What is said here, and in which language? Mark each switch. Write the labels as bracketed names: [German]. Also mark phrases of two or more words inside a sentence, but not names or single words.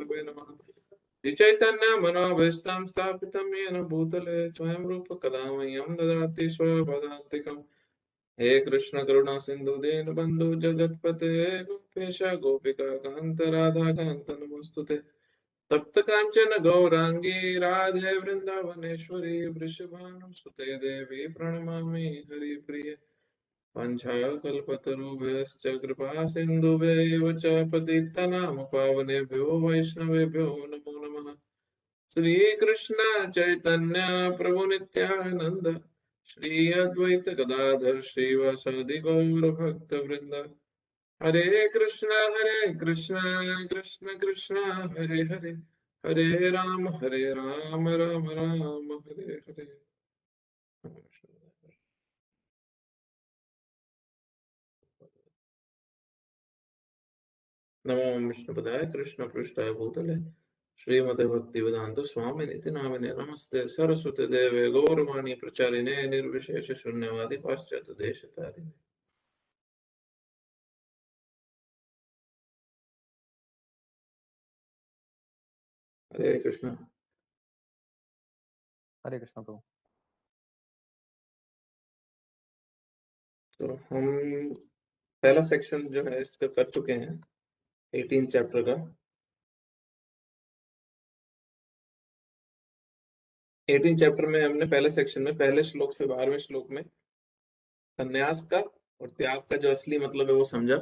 [Sanskrit] गुरवे नमः। चैतन्य मनोभीष्टं स्थापितं येन भूतले स्वयं रूप कदा मह्यं ददाति स्वपदान्तिकम्। हे कृष्ण करुणा सिंधु दीन बंधु जगतपते गोपेश गोपिका कांत राधा कांत नमोस्तुते। तप्त कांचन गौरांगी राधे वृंदावनेश्वरी वृषभानुसुते देवी प्रणमामि हरिप्रिये। वाञ्छाकल्पतरुभ्यश्च कृपा सिन्धुभ्यैव च पतितानां पावनेभ्यो वैष्णवेभ्यो नमो नमः। श्रीकृष्ण चैतन्य प्रभु नित्यानंद श्री अद्वैत गदाधर श्रीवासादि गौर भक्त वृंद। हरे कृष्ण कृष्ण कृष्ण हरे हरे, हरे राम राम राम हरे हरे। नमो विष्णुपदाय कृष्ण पृष्ठाय भूतले श्रीमते भक्ति वेदांत स्वामी निति नामिने नमस्ते सरस्वती देवे गौरवाणी प्रचारिणे निर्विशेष शून्यवादी पाश्चात्य देश तारिणे। [Hindi] हरे कृष्ण। हरे कृष्ण प्रभु। तो हम पहला सेक्शन जो है इसका कर चुके हैं 18 चैप्टर का। 18 चैप्टर में हमने पहले सेक्शन में पहले श्लोक से 12वें श्लोक में संन्यास का और त्याग का जो असली मतलब है वो समझा।